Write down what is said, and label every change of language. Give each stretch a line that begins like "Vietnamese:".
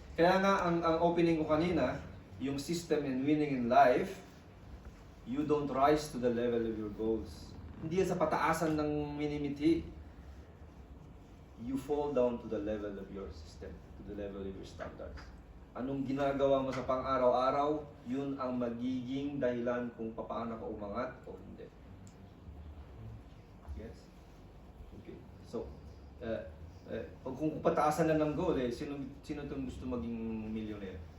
Filipino: Kaya nga, ang opening ko kanina,
English: yung system in winning in life, you don't rise to the level of your goals.
Filipino: Hindi yan sa pataasan ng minimithi.
English: You fall down to the level of your system, to the level of your standards.
Filipino: Anong ginagawa mo sa pang-araw-araw, yun ang magiging dahilan kung paano ka umangat o hindi. Yes? Okay. So, kung pataasan na ng goal, sino itong gusto maging millionaire?